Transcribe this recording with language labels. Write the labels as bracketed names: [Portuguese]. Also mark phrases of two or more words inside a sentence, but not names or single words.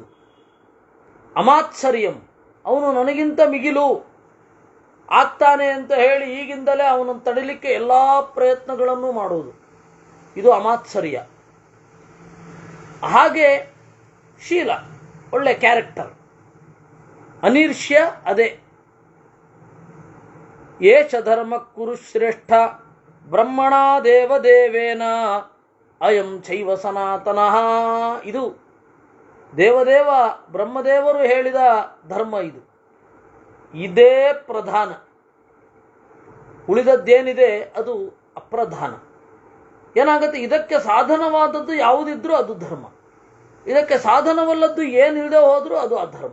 [Kannada] ಅಮಾತ್ಸರ್ಯಂ, ಅವನು ನನಗಿಂತ ಮಿಗಿಲು ಆಗ್ತಾನೆ ಅಂತ ಹೇಳಿ ಈಗಿಂದಲೇ ಅವನನ್ನು ತಡಿಲಿಕ್ಕೆ ಎಲ್ಲ ಪ್ರಯತ್ನಗಳನ್ನು ಮಾಡುವುದು, ಇದು ಅಮಾತ್ಸರ್ಯ. ಹಾಗೆ ಶೀಲ, ಒಳ್ಳೆ ಕ್ಯಾರೆಕ್ಟರ್. ಅನಿರ್ಷ್ಯ ಅದೇ. [Sanskrit] ಏಷ ಧರ್ಮ ಕುರು ಶ್ರೇಷ್ಠ ಬ್ರಹ್ಮಣ ದೇವದೇವೇನ ಅಯಂ ಚೈವ ಸನಾತನಃ. [Kannada] ಇದು ದೇವದೇವ ಬ್ರಹ್ಮದೇವರು ಹೇಳಿದ ಧರ್ಮ. ಇದು ಇದೇ ಪ್ರಧಾನ. ಉಳಿದದ್ದೇನಿದೆ ಅದು ಅಪ್ರಧಾನ. ಏನಾಗುತ್ತೆ, ಇದಕ್ಕೆ ಸಾಧನವಾದದ್ದು ಯಾವುದಿದ್ರೂ ಅದು ಧರ್ಮ, ಇದಕ್ಕೆ ಸಾಧನವಲ್ಲದ್ದು ಏನಿಲ್ಲದೆ ಹೋದರೂ ಅದು ಅಧರ್ಮ.